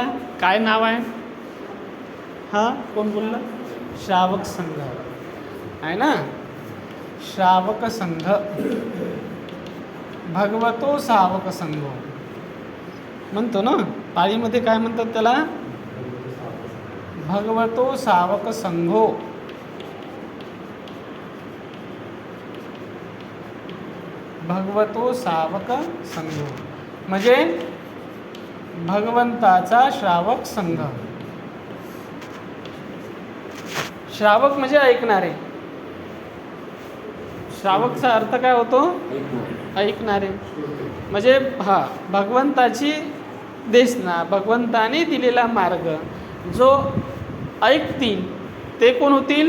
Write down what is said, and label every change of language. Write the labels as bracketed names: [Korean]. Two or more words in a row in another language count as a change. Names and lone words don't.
[Marathi] काय नाव आहे? हां, कोण बोललं? श्रावक संघ आहे ना. श्रावक संघ, [Pali] भगवतो सावक संघ [Marathi] म्हणतो ना. पाळीमध्ये काय म्हणतात त्याला? [Pali] भगवतो सावक संघो. भगवतो सावक संघ [Marathi] म्हणजे भगवंताचा श्रावक संघ. श्रावक म्हणजे ऐकणारे. श्रावकचा अर्थ काय होतो? ऐकणारे. म्हणजे भगवंताची देसना, भगवंताने दिलेला मार्ग जो ऐकतील ते कोण होतील?